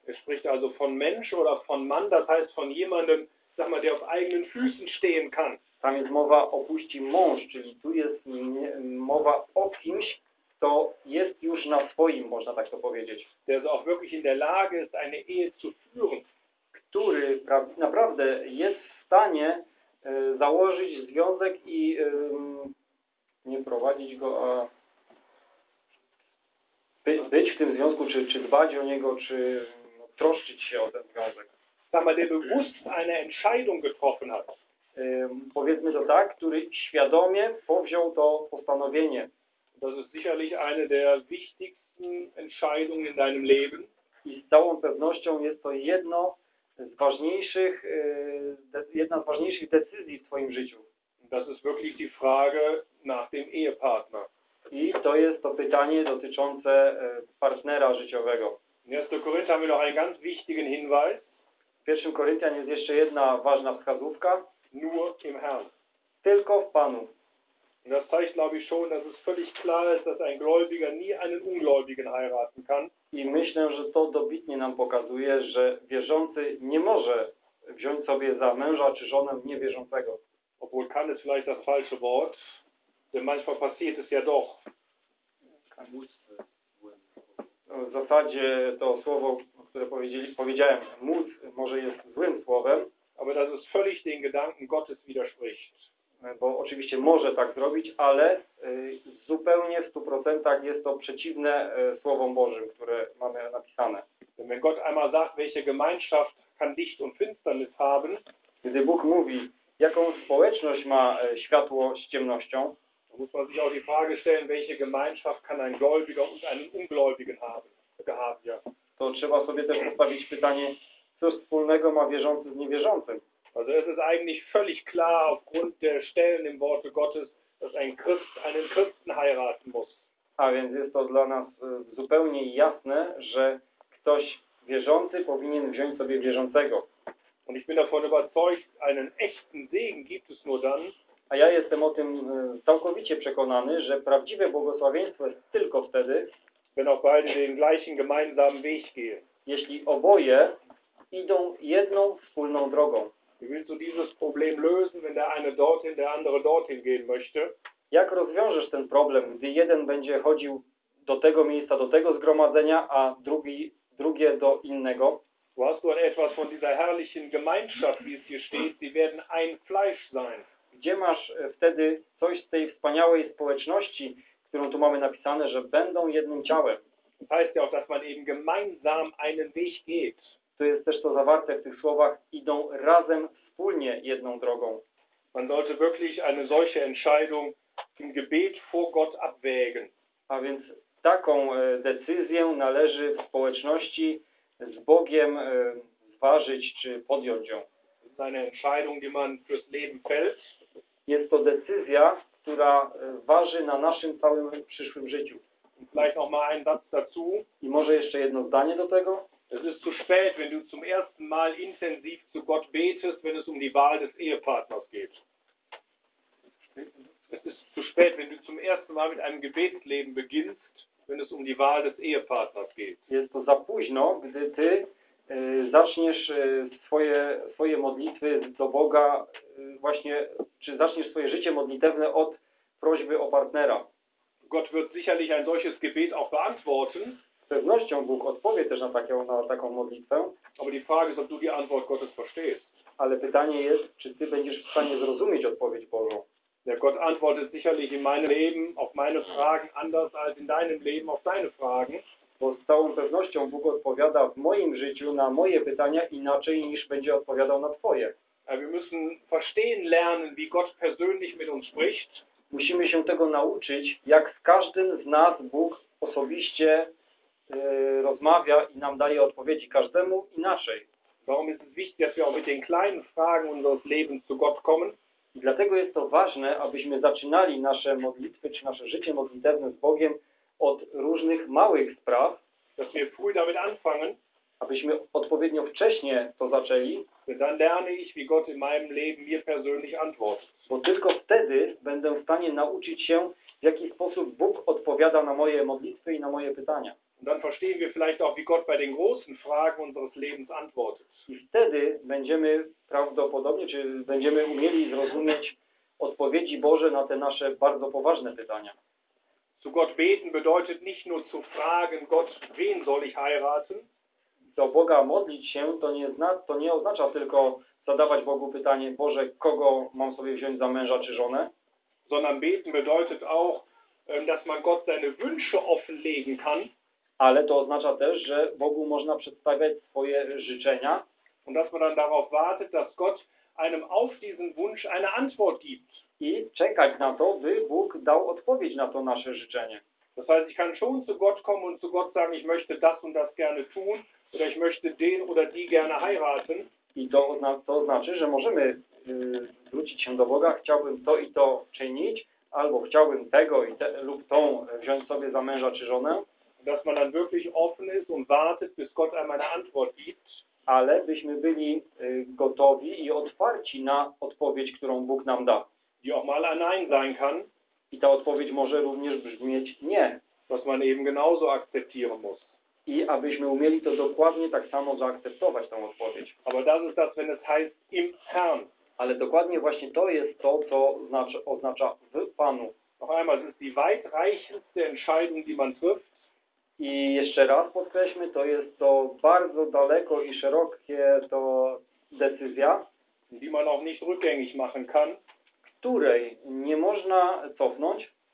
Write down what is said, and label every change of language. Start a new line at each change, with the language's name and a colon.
German: Er spricht also von Mensch oder von Mann, das heißt von jemandem, sag mal, der auf eigenen Füßen stehen kann.
Polish: Tam jest mowa opuści mąż, czyli tu jest mowa o kimś, kto jest już na swoim, można tak to powiedzieć.
German: Der ist auch wirklich in der Lage ist, eine Ehe zu führen.
Polish: Który naprawdę jest w stanie założyć związek i nie prowadzić go, a być w tym związku, czy dbać o niego, czy troszczyć się o ten związek.
German: Sama, der bewusst eine Entscheidung getroffen hat.
Polish: Powiedzmy to tak, który świadomie powziął to postanowienie.
German: Das ist sicherlich eine der wichtigsten Entscheidungen in deinem Leben.
Polish: I z całą pewnością jest to jedno z ważniejszych, jedna z ważniejszych decyzji w twoim życiu.
German: Das ist wirklich die Frage nach dem Ehepartner.
Polish: I to jest to pytanie dotyczące partnera życiowego. W 1.
German: Korinthian haben wir noch einen ganz wichtigen Hinweis.
Polish: W 1. Korinthian jest jeszcze jedna ważna wskazówka.
German: Nur im Herrn.
Polish: Tylko w Panu.
German: Und das zeigt, glaube ich, schon, dass es völlig klar ist, dass ein Gläubiger nie einen Ungläubigen heiraten kann.
Polish: I myślę, że to dobitnie nam pokazuje, że wierzący nie może wziąć sobie za męża czy żonę niewierzącego.
German: Obwohl kann ist vielleicht das falsche Wort, denn manchmal passiert es ja doch.
Polish: W zasadzie to słowo, które powiedziałem, móc, może jest złym słowem.
German: Aber das ist völlig den Gedanken Gottes widerspricht.
Polish: Bo oczywiście może tak zrobić, ale zupełnie w 100% jest to przeciwne Słowom Bożym, które mamy napisane.
German: Wenn Gott einmal sagt, welche Gemeinschaft kann Licht und Finsternis haben,
Polish: gdy Bóg mówi, jaką społeczność ma światło z ciemnością,
German: to muss man sich auch die Frage stellen, welche Gemeinschaft kann ein Gläubiger und einen Ungläubigen haben.
Polish: To trzeba sobie też postawić pytanie, co wspólnego ma wierzący z niewierzącym.
German: Also es ist eigentlich völlig klar aufgrund der Stellen im Worte Gottes, dass ein Christ einen Christen heiraten muss.
Polish: A więc jest to dla nas zupełnie jasne, że ktoś wierzący powinien wziąć sobie wierzącego.
German: Und ich bin davon überzeugt, einen echten Segen gibt es nur dann.
Polish: A ja jestem o tym całkowicie przekonany, że prawdziwe błogosławieństwo jest tylko wtedy,
German: wenn auch beide den gleichen gemeinsamen Weg gehen.
Polish: Jeśli oboje idą jedną wspólną drogą.
German: Wie willst du dieses Problem lösen, wenn der eine dorthin, der andere dorthin gehen möchte?
Polish: Jak rozwiążesz ten problem, gdy jeden będzie chodził do tego miejsca, do tego zgromadzenia, a drugie do innego?
German: Hast du an etwas von dieser herrlichen Gemeinschaft, wie es hier steht, sie werden ein Fleisch sein.
Polish: Gdzie masz wtedy coś z tej wspaniałej społeczności, którą tu mamy napisane, że będą jednym ciałem?
German: Das heißt ja auch, dass man eben gemeinsam einen Weg geht.
Polish: To jest też to zawarte w tych słowach, idą razem, wspólnie, jedną drogą.
German: Man sollte wirklich eine solche Entscheidung im Gebet vor Gott abwägen.
Polish: A więc taką decyzję należy w społeczności z Bogiem zważyć czy podjąć ją.
German: Das ist eine Entscheidung, die man fürs Leben fällt.
Polish: Jest to decyzja, która waży na naszym całym przyszłym życiu.
German: Und vielleicht noch mal einen Satz dazu.
Polish: I może jeszcze jedno zdanie do tego.
German: Es ist zu spät, wenn du zum ersten Mal intensiv zu Gott betest, wenn es um die Wahl des Ehepartners geht. Es ist zu spät, wenn du zum ersten Mal mit einem Gebetsleben beginnst, wenn es um die Wahl des Ehepartners geht.
Polish: Jest to za późno, gdy ty zaczniesz swoje modlitwy do Boga, właśnie, czy zaczniesz swoje życie modlitewne od prośby o partnera.
German: Gott wird sicherlich ein solches Gebet auch beantworten.
Polish: Z pewnością Bóg odpowie też na taką modlitwę.
German: Aber die Frage ist, ob du die Antwort Gottes verstehst.
Polish: Ale pytanie jest, czy ty będziesz w stanie zrozumieć odpowiedź Bożą.
German: Ja, Gott antwortet sicherlich in meinem Leben auf meine Fragen anders als in deinem Leben auf deine Fragen.
Polish: Bo z całą pewnością Bóg odpowiada w moim życiu na moje pytania inaczej niż będzie odpowiadał na twoje.
German: Ja, wir müssen verstehen lernen, wie Gott persönlich mit uns spricht.
Polish: Musimy się tego nauczyć, jak z każdym z nas Bóg osobiście rozmawia i nam daje odpowiedzi, każdemu inaczej.
German: Warum ist es wichtig, dass wir auch mit den kleinen Fragen unseres Lebens zu Gott kommen?
Polish: I dlatego jest to ważne, abyśmy zaczynali nasze modlitwy czy nasze życie modlitewne z Bogiem od różnych małych spraw,
German: dass wir früh damit anfangen,
Polish: abyśmy odpowiednio wcześnie to zaczęli,
German: dann lerne ich, wie Gott in meinem Leben mir persönlich antwortet.
Polish: Bo tylko wtedy będę w stanie nauczyć się, w jaki sposób Bóg odpowiada na moje modlitwy i na moje pytania.
German: Und dann verstehen wir vielleicht auch, wie Gott bei den großen Fragen unseres Lebens antwortet.
Polish: I wtedy będziemy prawdopodobnie, czy będziemy umieli zrozumieć odpowiedzi Boże na te nasze bardzo poważne pytania.
German: Zu Gott beten bedeutet nicht nur zu fragen, Gott, wen soll ich heiraten?
Polish: Do Boga modlić się to nie oznacza tylko zadawać Bogu pytanie, Boże, kogo mam sobie wziąć za męża czy żonę?
German: Sondern beten bedeutet auch, dass man Gott seine Wünsche offenlegen kann.
Polish: Ale to oznacza też, że Bogu można przedstawiać swoje życzenia.
German: Und dass man dann darauf wartet, dass Gott einem auf diesen Wunsch eine Antwort gibt.
Polish: I czekać na to, by Bóg dał odpowiedź na to nasze życzenie.
German: Das heißt, ich kann schon zu Gott kommen und zu Gott sagen, ich möchte das und das gerne tun, oder ich möchte den oder die gerne heiraten.
Polish: I to znaczy, że możemy zwrócić się do Boga, chciałbym to i to czynić, albo chciałbym tego i te, lub tą wziąć sobie za męża czy żonę.
German: Dass man dann wirklich offen ist und wartet, bis Gott einmal eine Antwort gibt.
Polish: Ale byśmy byli gotowi i otwarci na odpowiedź, którą Bóg nam da.
German: Die auch mal ein Nein sein kann.
Polish: I ta odpowiedź może również brzmieć nie.
German: Was man eben genauso akzeptieren muss.
Polish: I abyśmy umieli to dokładnie tak samo zaakceptować, tą odpowiedź.
German: Aber das ist das, wenn es heißt im Herrn.
Polish: Ale dokładnie właśnie to jest to, co oznacza w Panu.
German: Noch einmal, es ist die weitreichendste Entscheidung, die man trifft.
Polish: I jeszcze raz podkreślmy, to jest to bardzo daleko i szerokie to decyzja,
German: die man auch nicht rückgängig machen kann,
Polish: której nie można cofnąć.